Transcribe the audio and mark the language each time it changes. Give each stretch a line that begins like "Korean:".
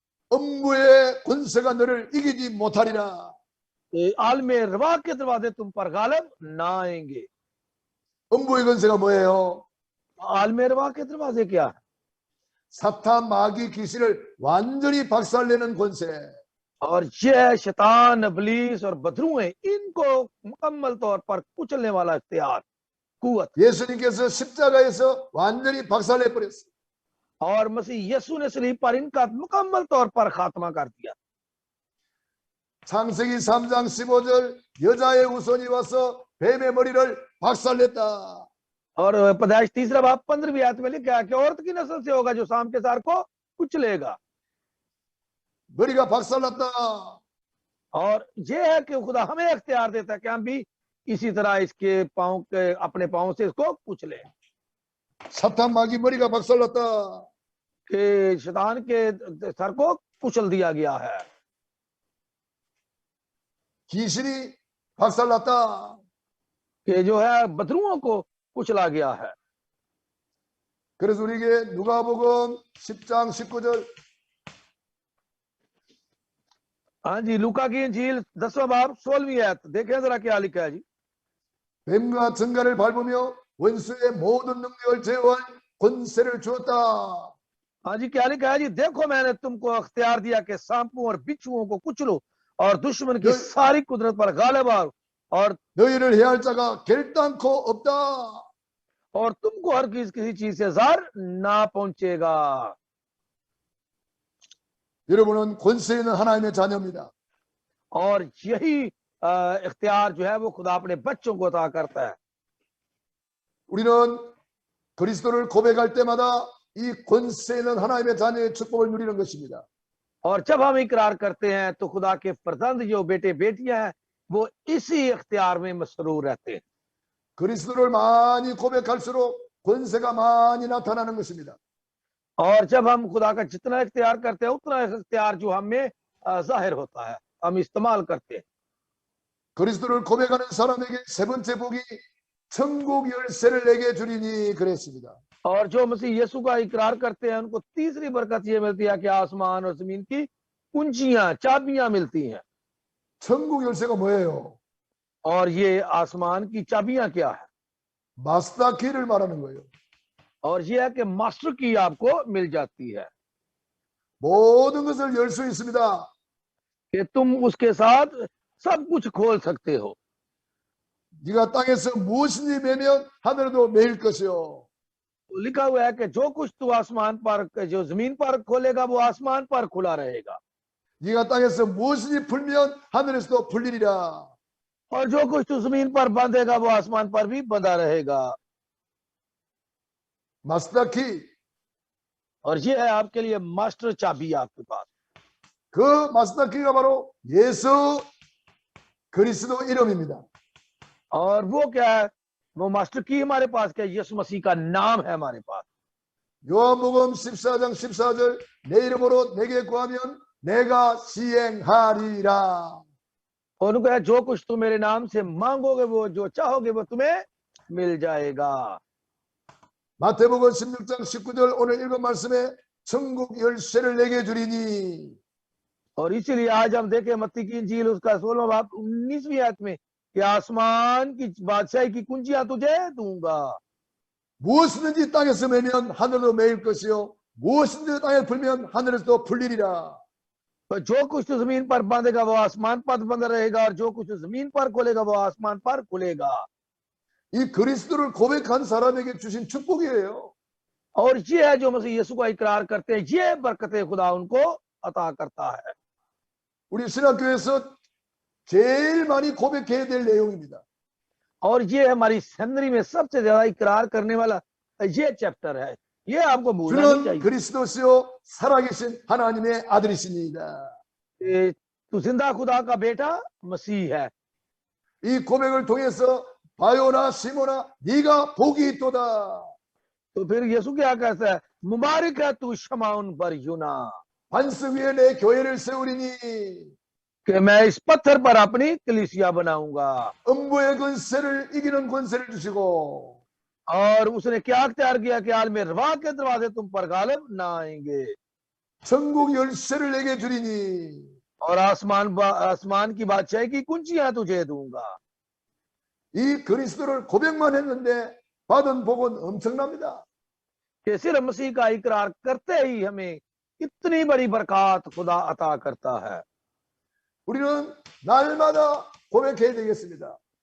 Korean: 음부의 권세가 너를 이기지 못하리라.
Hindi: आलम रवा के दरवाजे तुम पर गालिब ना आएंगे।
Korean: 음부의 권세가 뭐예요?
Hindi: आलम रवा के दरवाजे क्या है?
Korean: 사탄, 마귀, 귀신을 완전히 박살내는 권세.
Hindi: और ये शैतान, इब्लीस और बदरुएं, इनको मुकम्मल तौर पर कुचलने वाला इख्तियार, कुवत।
Korean: 예수님께서 십자가에서 완전히 박살내 버렸어요.
Hindi: और मसीह यीशु ने सलीब पर इनका मुकम्मल तौर पर खात्मा कर दिया।
Korean: 창세기 3장 15절 여자의 후손이 와서 뱀의 머리를 박살냈다.
Hindi: और पैदाइश 3 बाब 15वीं आयत में लिखा है कि औरत की नस्ल से होगा जो शाम के सार को कुचलेगा।
Korean: 머리가 박살났다.
Hindi: और ये है कि खुदा हमें इख्तियार देता है कि हम भी इसी तरह इसके पांव के अपने पांव से इसको कुचले।
Korean: 사탄, 마귀 머리가 박살났다.
Hindi: कि शैतान के सर को कुचल दिया गया है।
Korean: 귀신이 박살났다.
Hindi: कि जो है बदरुओं को कुचला गया है।
Korean: 그래서 우리에게 누가복음 10장 19절
Hindi: हाँ जी, लूका की इंजील 10वां बाब 16वीं आयत देखें जरा क्या लिखा है जी।
Korean: 뱀과 정갈을 밟으며 원수의 모든 능력을 제어할 권세를 주었다.
Hindi: हाँ जी, क्या लिखा है जी? देखो मैंने तुमको अख्तियार दिया कि सांपों और बिच्छुओं को कुचलो और दुश्मन की सारी कुदरत पर गालिब आओ, और
Korean: 너희를 해할 자가 결단코 없다.
Hindi: और तुमको हर किसी चीज से जार ना पहुंचेगा।
Korean: 여러분은 권세 있는 하나님의 자녀입니다.
Hindi: और यही इख्तियार जो है वो खुदा अपने बच्चों को अता करता है।
Korean: 우리는 그리스도를 고백할 때마다 이 권세 있는 하나님의 자녀의 축복을 누리는 것입니다.
Hindi: और जब हम इकरार करते हैं तो खुदा के फर्जंद जो बेटे बेटियां हैं वो इसी इख्तियार में मसरूर रहते हैं।
Korean: 그리스도를 많이 고백할수록 권세가 많이 나타나는 것입니다.
Hindi: और जब हम खुदा का जितना इख्तियार करते हैं उतना इख्तियार जो हम में जाहिर होता है, हम इस्तेमाल करते हैं।
Korean: 그리스도를 고백하는 사람에게 세 번째 복이 천국 열쇠를 내게 주리니 그랬습니다.
Hindi: और जो मसीह यीशु का इकरार करते हैं उनको तीसरी बरकत ये मिलती है कि आसमान और जमीन की कुंजियां, चाबियां मिलती हैं।
Korean: 천국 열쇠가 뭐예요?
Hindi: और ये आसमान की चाबियां क्या है?
Korean: 마스터 키를 말하는 거예요.
Hindi: और ये है कि मास्टर की आपको मिल जाती है
Korean: 모든 것을 열 수 있습니다.
Hindi: कि तुम उसके साथ सब कुछ खोल सकते हो।
Korean: 네가 땅에서 무엇인지 매면 하늘에도 매일 것이요.
Hindi: तो लिखा हुआ है कि जो कुछ तू आसमान पर, जो जमीन पर खोलेगा वो आसमान पर खुला रहेगा,
Korean: 네가 땅에서 무엇인지 풀면 하늘에서도 풀리리라.
Hindi: और जो कुछ तू जमीन पर बांधेगा वो आसमान पर भी बंधा रहेगा।
Korean: 마스터 키.
Hindi: और ये है आपके लिए मास्टर चाबी आपके पास।
Korean: 그 마스터 키가 바로 예수 그리스도 이름입니다.
Hindi: और वो क्या है? वो मास्टर की हमारे पास क्या? यीशु मसीह का नाम है हमारे पास।
Korean: 요한복음 14장 14절 내 이름으로 내게 구하면 내가 시행하리라.
Hindi: और उनको है जो कुछ तुम मेरे नाम से मांगोगे वो जो चाहोगे वो तुम्हें मिल जाएगा।
Korean: 마태복음 16장 19절 오늘 읽은 말씀에 천국 열쇠를 내게 주리니.
Hindi: और इसीलिए आज हम देखें मत्ती की इंजील उसका 16वां बाब 19वीं आयत में कि आसमान की बादशाही की कुंजियां तुझे दूंगा।
Korean: 무엇이든지 땅에서 매면 하늘도 매일 것이요 무엇이든지 땅에 풀면 하늘에서도 풀리리라.
Hindi: तो जो कुछ तो जमीन पर बांधेगा वो आसमान पर बंधा रहेगा, और जो कुछ तो जमीन पर खोलेगा वो आसमान पर खुलेगा।
Korean: 이 그리스도를 고백한 사람에게 주신 축복이에요.
Hindi: और ये है जो मसीह यीशु का इकरार करते हैं, ये बरकतें खुदा उनको अता करता है।
Korean: 우리 신학교에서 제일 많이 고백해야 될 내용입니다.
Hindi: और ये हमारी सेमिनरी में सबसे ज्यादा इकरार करने वाला ये चैप्टर है, ये आपको भूलना नहीं
Korean: 주는
Hindi: चाहिए।
Korean: 그리스도시요 살아계신 하나님의 아들이십니다.
Hindi: तू जिंदा खुदा का बेटा मसीह है।
Korean: 이 고백을 통해서 바요나 시모나 네가 복이 있도다.
Hindi: तो फिर यीशु क्या कहता है? मुबारक है तू शमाउन बर यूना,
Korean: 반석 위에 내 교회를 세우리니.
Hindi: कि मैं इस पत्थर पर अपनी कलीसिया बनाऊंगा।
Korean: 음부의 권세를 이기는 권세를 주시고
Hindi: और उसने क्या अख्तियार किया कि आलम रवा के दरवाजे तुम पर गालिब ना आएंगे।
Korean: 천국 열쇠를 내게 주리니.
Hindi: और आसमान की बादशाही की कुंजियां तुझे दूंगा।
Korean: 이 그리스도를 고백만 했는데 받은 복은 엄청납니다.
Hindi: कि सिर्फ मसीह का इकरार करते ही हमें इतनी बड़ी बरकत खुदा अता करता है।
Korean: 우리는 날마다 고백해야 되겠습니다.